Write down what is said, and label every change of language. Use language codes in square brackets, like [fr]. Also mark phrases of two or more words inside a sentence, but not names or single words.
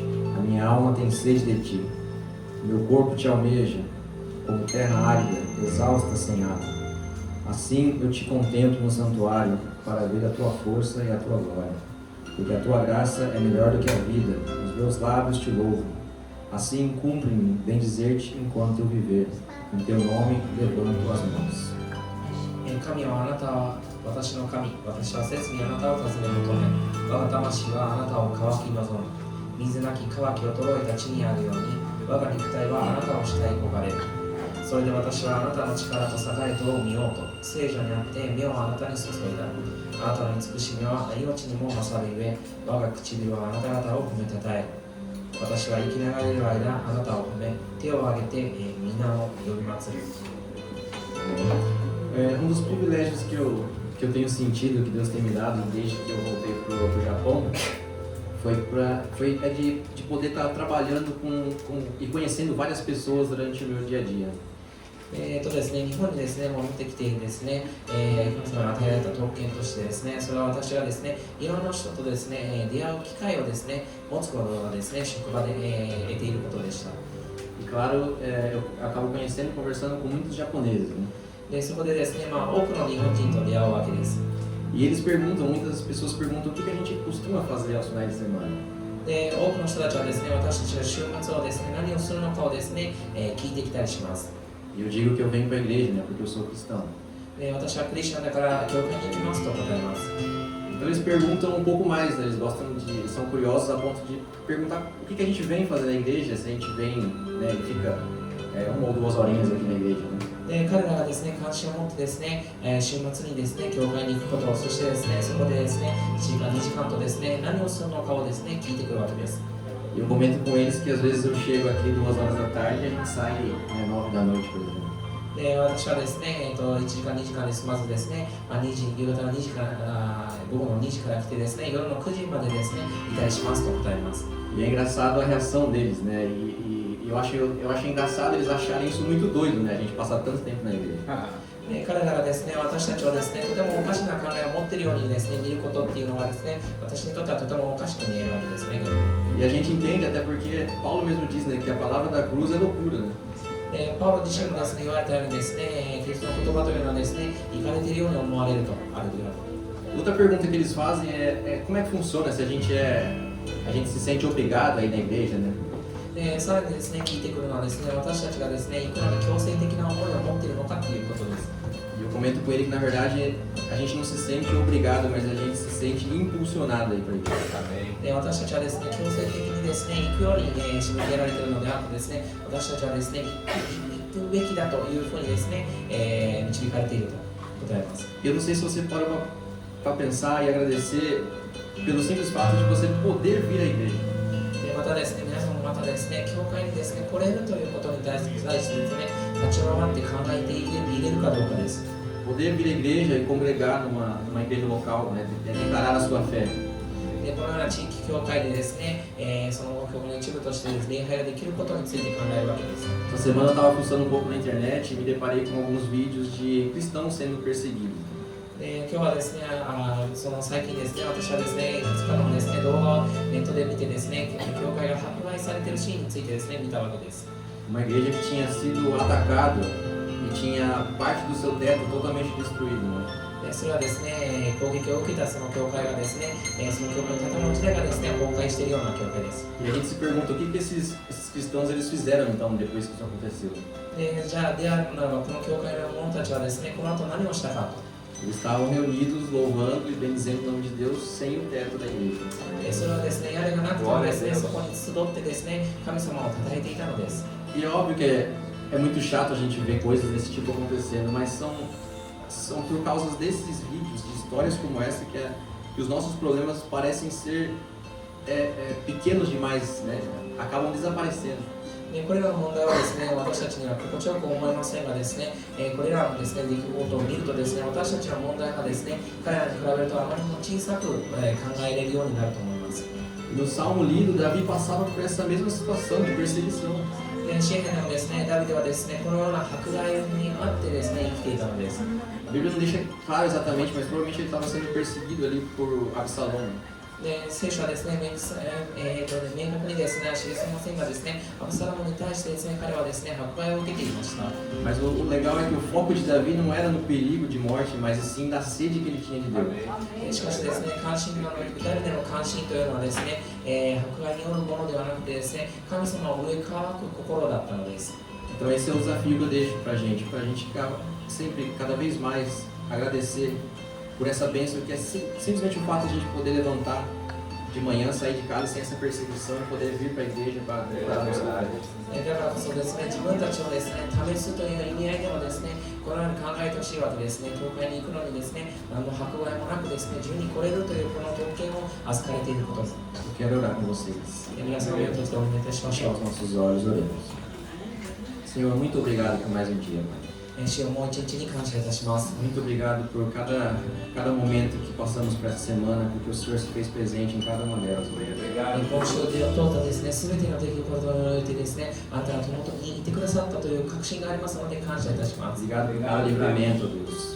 [pt] A minha alma tem sede de Ti. Meu corpo te almeja, como terra árida, exausta sem água. Assim eu te contemplo no santuário, para ver a Tua força e a Tua glória. Porque a Tua graça é melhor do que a vida, os meus lábios te louvam. Assim cumpre-me bendizer-te enquanto eu viver. Em Teu nome levanto as mãos. [ja] 神はあなたは私の神、私は切にあなたを尋ね求め、我が魂はあなたを渇き望む。水なき渇き衰えた地にあるように、我が肉体はあなたを慕い焦がれる。それで私はあなたの力と栄えとを見ようと、聖女にあって目をあなたに注いだ。あなたの慈しみは命にも勝るゆえ、我が唇はあなた方を褒めたたえる。私は生きながらいる間、あなたを褒め、手を挙げて皆を呼び祭る。 [pt] Dos privilégios que eu tenho sentido, que Deus tem me dado desde que eu voltei pro Japão, foi de poder estar trabalhando e conhecendo várias pessoas durante o meu dia a dia. [ja] ですね、日本にですね、戻ってきてですね、神様が与えられた特権としてですね、それは私がですね、いろんな人とですね、出会う機会をですね、持つことがですね、職場で、得ていることでした。 [pt] E claro, eu acabo conhecendo e conversando com muitos japoneses, né? [ja] で、そこでですね、多くの日本人と出会うわけです。 [pt] E eles perguntam, muitas pessoas perguntam o que a gente costuma fazer aos finais de semana. [ja] で、多くの人たちはですね、私たちが週末をですね、何をするのかをですね、聞いてきたりします。 [pt] E eu digo que eu venho para a igreja, né? Porque eu sou cristão. [ja] で、私はクリスチャンだから教会に行きますと答えます。 [pt] Então eles perguntam um pouco mais, né? Eles são curiosos a ponto de perguntar o que a gente vem fazer na igreja, se a gente vem, né, e fica 1 ou 2 horinhas aqui na igreja, né? [ja] で、彼らがですね、関心を持ってですね、週末にですね、教会に行くこと、そしてですね、そこでですね、1時間、2時間とですね、何をするのかをですね、聞いてくるわけです。 [pt] E eu comento com eles que às vezes eu chego aqui 2 horas da tarde e a gente sai 9 da noite, por exemplo. [ja] で、私はですね、1時間、2時間で済まずですね、夕方の2時から午後の2時から来てですね、夜の9時までですね、いたりしますと答えます。 [pt] E é engraçado a reação deles, né? Eu acho engraçado eles acharem isso muito doido, né? A gente passar tanto tempo na igreja. [ja] 彼らがですね、私たちはですね、とてもおかしな考えを持っているようにですね、見ることっていうのはですね、私にとってはとてもおかしく見えるわけですね。 [pt] E a gente entende até porque Paulo mesmo diz, né, que a palavra da cruz é loucura, né? [ja] パウロ自身もですね、言われたようにですね、キリストの言葉というのはですね、いかれているように思われるとあるというわけ。 [pt] Outra pergunta que eles fazem é como é que funciona se a gente se sente obrigado a ir na igreja, né? [ja] で、さらにですね、聞いてくるのはですね、私たちがですね、いくら強制的な思いを持っているのかということです。 [pt] E eu comento com ele que na verdade a gente não se sente obrigado, mas a gente se sente impulsionado a ir para a igreja. [ja] で、私たちはですね、強制的にですね、行くように締め付けられているのであってですね、私たちはですね、行くべきだというふうにですね、導かれていると答えます。 [pt] Eu não sei se você para para pensar e agradecer pelo simples fato de você poder vir à igreja. [ja] で、またですね、皆さんもまたですね、教会にですね、来れるということに対してですね、立ち回って考えていれるかどうかです。 [pt] Poder vir à igreja e congregar numa igreja local, né? Declarar a sua fé. [ja] で、このような地域教会でですね、その教会の一部としてですね、礼拝ができることについて考えるわけです。 [pt] Essa semana eu estava fuçando um pouco na internet e me deparei com alguns vídeos de cristãos sendo perseguidos. [ja] で、今日はですね、その最近ですね、私はですね、いくつかのですね、動画をネットで見てですね、教会が迫害されているシーンについてですね、見たわけです。 [pt] Uma igreja que tinha sido atacada e tinha parte do seu teto totalmente destruído, né? [ja] それはですね、攻撃を受けたその教会がですね、その教会の建物自体がですね、崩壊しているような教会です。 [pt] E a gente se pergunta o que esses cristãos eles fizeram então depois que isso aconteceu. [ja] で、じゃあ、この教会の者たちはですね、この後何をしたかと。 [pt] Eles estavam reunidos, louvando e bendizendo o nome de Deus sem o teto da igreja. [ja] それはですね、屋根がなくてもですね、そこに集ってですね、神様を称えていたのです。 [pt] E é óbvio que é muito chato a gente ver coisas desse tipo acontecendo, mas são por causa desses vídeos, de histórias como essa, que os nossos problemas parecem ser pequenos demais, né? Acabam desaparecendo. [ja] これらの問題はですね、私たちには心地よく思いませんがですね、これらのですね、出来事を見るとですね、私たちの問題がですね、彼らに比べるとあまりにも小さく考えれるようになると思います。 [pt] No Salmo lido, Davi passava por essa mesma situação de perseguição. [ja] 詩篇でもですね、ダビデはですね、このような迫害にあってですね、生きていたのです。 [pt] A Bíblia não deixa claro exatamente, mas provavelmente ele estava sendo perseguido ali por Absalão. [ja] で聖書はですね、明確にですね、記せませんがですね、アブサロムに対してですね、彼はですね、迫害を受けていました。 [pt] Mas o legal é que o foco de Davi não era no perigo de morte, mas sim na sede que ele tinha de Deus. [ja] しかしですね、関心のダビデの関心というのはですね、迫害によるものではなくてですね、神様を上からく心だったのです。 [pt] Então esse é o desafio que eu deixo pra gente sempre, cada vez mais, agradecer por essa bênção que é simplesmente o fato de a gente poder levantar de manhã, sair de casa sem essa perseguição e poder vir para a igreja para adorar a nossa Deus. [ja] だからこそですね、自分たちをですね、試すという意味合いでもですね、このように考えてほしいわけですね。教会に行くのにですね、何の迫害もなくですね、自由に来れるというこの特権を預かれていることです。 [pt] Eu quero orar com vocês. [ja] 皆さんをよとしてお願いいたしまし [pt] Fechar [ja] ょ [pt] os nossos olhos, oremos. Senhor, muito obrigado por mais um dia, Pai. [ja] う。主をもう一日に感謝いたします。 [pt] Muito obrigado por cada momento que passamos por essa semana, porque o Senhor se fez presente em cada uma delas, Pai. [ja] 今週を通ったですね、すべての出来事においてですね、あなたが共にいてくださったという確信がありますので感謝いたします。 [pt] Obrigado por cada livramento, Deus.